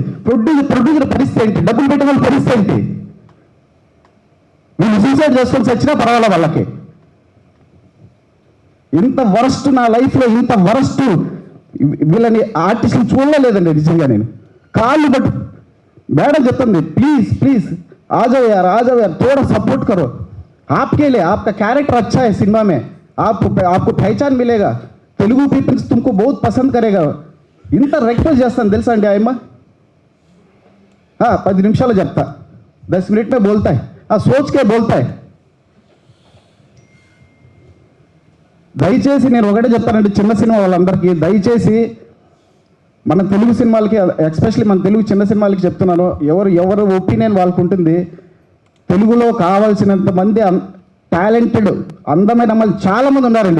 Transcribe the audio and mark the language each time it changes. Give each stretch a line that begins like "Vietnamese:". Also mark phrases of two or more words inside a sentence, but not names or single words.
Telugu: ప్రొడ్యూసర్ పరిస్థితి ఏంటి? డబ్బులు పెట్టే వాళ్ళ పరిస్థితి ఏంటి? వీళ్ళు సూసైడ్ చేసుకొని వచ్చినా పర్వాలేదు వాళ్ళకి. ఇంత వరస్ట్ నా లైఫ్లో, ఇంత వరస్ట్ వీళ్ళని ఆర్టిస్టులు చూడలేదండి నిజంగా. నేను కాళ్ళు బట్టి మేడం చెప్తుంది,
Hindi: प्लीज आ जाओ यार थोड़ा सपोर्ट करो, आपके लिए आपका कैरेक्टर अच्छा है सिनेमा में, आपको पहचान मिलेगा, तेलुगु पीपल्स तुमको बहुत पसंद करेगा.
Telugu: इंत रिक्वेस्ट చేస్తాను తెలుసా అండి ఆయమ్మ. 10 నిమిషాలు చెప్తా,
Hindi: 10 मिनट में बोलता है, सोच के बोलता है.
Telugu: దయచేసి నేను ఒకటే చెప్తానండి చిన్న సినిమా వాళ్ళందరికీ, దయచేసి మన తెలుగు సినిమాలకి, ఎస్పెషల్లీ మన తెలుగు చిన్న సినిమాలకి చెప్తున్నాను, ఎవరు ఒపీనియన్ వాళ్ళకు ఉంటుంది. తెలుగులో కావాల్సినంత మంది టాలెంటెడ్ అందమైన అమ్మాయిలు చాలామంది ఉన్నారండి.